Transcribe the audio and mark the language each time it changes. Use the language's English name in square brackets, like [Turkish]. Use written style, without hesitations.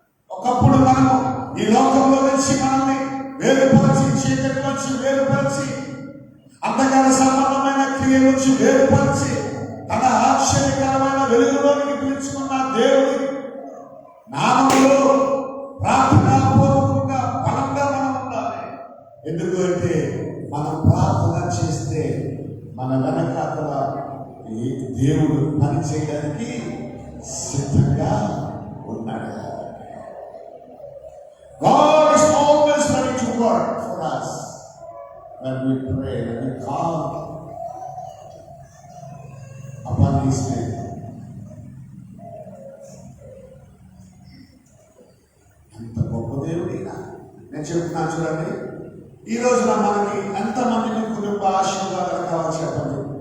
[Telugu] ఒకప్పుడు మనము ఈ లోకంలో నుంచి మనల్ని వేరుపరిచి, చీకటి నుంచి వేరుపరిచి, అంధకార సంబంధమైన క్రియ నుంచి వేరుపరిచి తన ఆశ్చర్యకరమైన వెలుగులోనికి పిలుచుకున్న దేవుడి నామములో ప్రార్థనాపూర్వకంగా బలంగా మనం ఉండాలి. ఎందుకు అంటే మనం ప్రార్థన చేస్తే మన వెనకాతల ఈ దేవుడు పని చేయడానికి సిద్ధంగా ఉన్నాడు. [English] God is always ready to work for us when we pray, when we call upon His name. [Telugu] ఎంత గొప్ప దేవుడైనా నేను చెప్తున్నాను చూడండి. ఈ రోజున మనకి ఎంతమందికి కుటుంబ ఆశీర్వాదాలు కావాలి చెప్పండి.